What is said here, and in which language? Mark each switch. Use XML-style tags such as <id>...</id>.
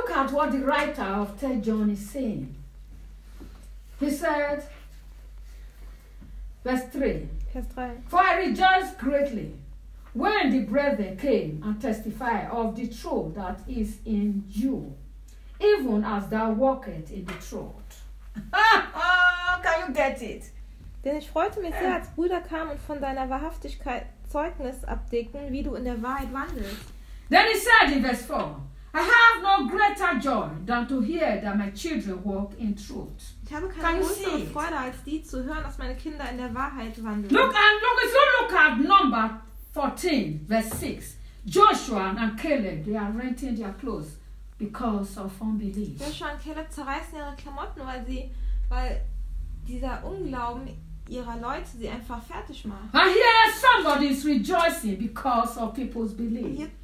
<en>What the writer of 3 John is saying. He said, verse 3. For I rejoiced greatly when the brethren came and testified of the truth that is in you, even as thou walkest in the truth. Can you get it?</en> <de>Denn ich freute mich sehr, als Brüder kamen und von deiner Wahrhaftigkeit Zeugnis abdecken, wie du in der Wahrheit wandelst.</de> <en>Then he said in verse 4, I have no greater joy than to hear that my children walk in truth.</en> <de>Ich habe keine größere Freude als die zu hören, dass meine Kinder in der Wahrheit wandeln.</de> <en>Look at number 14, verse 6. Joshua and Caleb, they are renting their clothes because of unbelief.</en> <de>Joshua und Caleb zerreißen ihre Klamotten, weil dieser Unglauben ihrer Leute sie einfach fertig macht.</de> <en>And here somebody is rejoicing because of people's belief.</en>